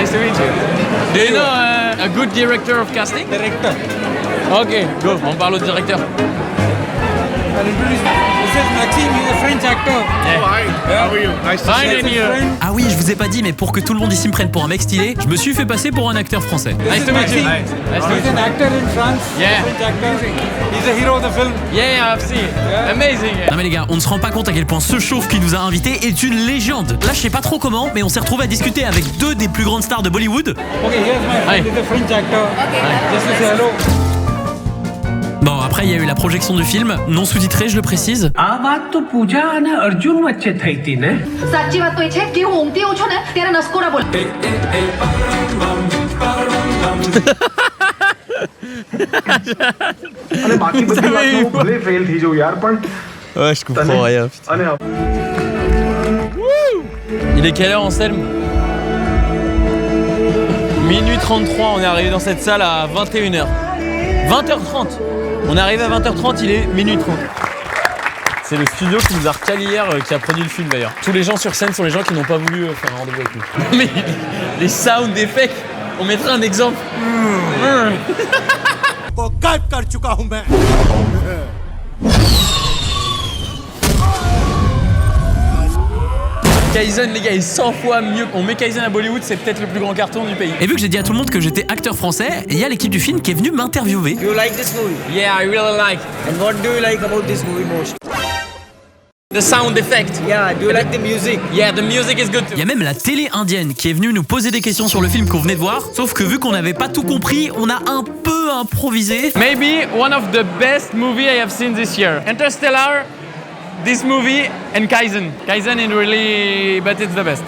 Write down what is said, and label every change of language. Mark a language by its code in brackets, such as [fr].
[en] Nice to meet you. Do you know a good director of casting? Director. Ok, go. [fr] On parle au directeur. [en] This is Maxime, he's a French actor. Yeah. Oh, hi. How are you? Nice to Fine and you. [fr] Ah oui, je vous ai pas dit, mais pour que tout le monde ici me prenne pour un mec stylé, je me suis fait passer pour un acteur français. [en] Nice to meet you. Nice to meet He's you. an actor in France. Yeah. French actor. He's the hero of the film. Yeah, I've seen. Amazing. [fr] Non mais les gars, on ne se rend pas compte à quel point ce chauve qui nous a invités est une légende. Là, je sais pas trop comment, mais on s'est retrouvé à discuter avec deux des plus grandes stars de Bollywood. [en] Okay, here's my friend. He's a French actor. Just to say hello. [fr] Bon, après, il y a eu la projection du film, non sous-titré, je le précise. [gu] આ વાત તો પૂજા અને અર્જુન વચ્ચે થઈ હતી ને સાચી વાત તો એ છે કે હું ઊંઘતી હોઉં છું ને ત્યારે નસકોરા બોલ. અને બાકી બધી વાતો ભલે ફેલ થઈ જાઉં યાર પણ [fr] Ouais, je comprends rien. [gu] અને [fr] Il est quelle heure, Anselme? Minuit 33, on est arrivé dans cette salle à 21h. 20h30. On est arrivé à 20h30, il est minuit 30. C'est le studio qui nous a recalé hier, qui a produit le film d'ailleurs. Tous les gens sur scène sont les gens qui n'ont pas voulu faire un rendez-vous avec nous. Mais les sound effects, on mettra un exemple. Kaizen, les gars, est 100 fois mieux. On met Kaizen à Bollywood, c'est peut-être le plus grand carton du pays. Et vu que j'ai dit à tout le monde que j'étais acteur français, il y a l'équipe du film qui est venue m'interviewer. [en] You like this movie? Yeah, I really like. And what do you like about this movie most? The sound effect. Yeah, do you like the music? Yeah, the music is good too. [fr] Il y a même la télé indienne qui est venue nous poser des questions sur le film qu'on venait de voir. Sauf que vu qu'on n'avait pas tout compris, on a un peu improvisé. [en] Maybe one of the best movie I have seen this year. Interstellar, this movie, and Kaizen. Kaizen is really, but it's the best.